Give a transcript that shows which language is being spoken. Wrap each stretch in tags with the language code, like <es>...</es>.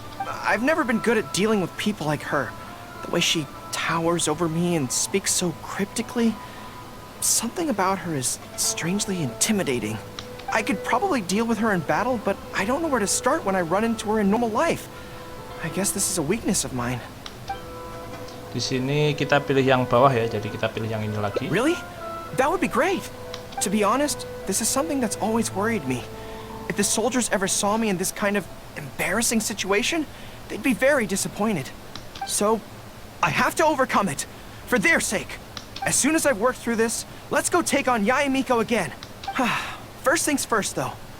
<en>I've never been good at dealing with people like her. The way she towers over me and speaks so cryptically. Something about her is strangely intimidating. I could probably deal with her in battle, but I don't know where to start when I run into her in normal life. I guess this is a weakness of mine.</en> <id>Di sini kita pilih yang bawah ya, jadi kita pilih yang ini lagi.</id> <en>Really? That would be great. To be honest, this is something that's always worried me. If the soldiers ever saw me in this kind of embarrassing situation, they'd be very disappointed. So, I have to overcome it. For their sake. As soon as I've worked through this, let's go take on Yae Miko again. First things first though.</en>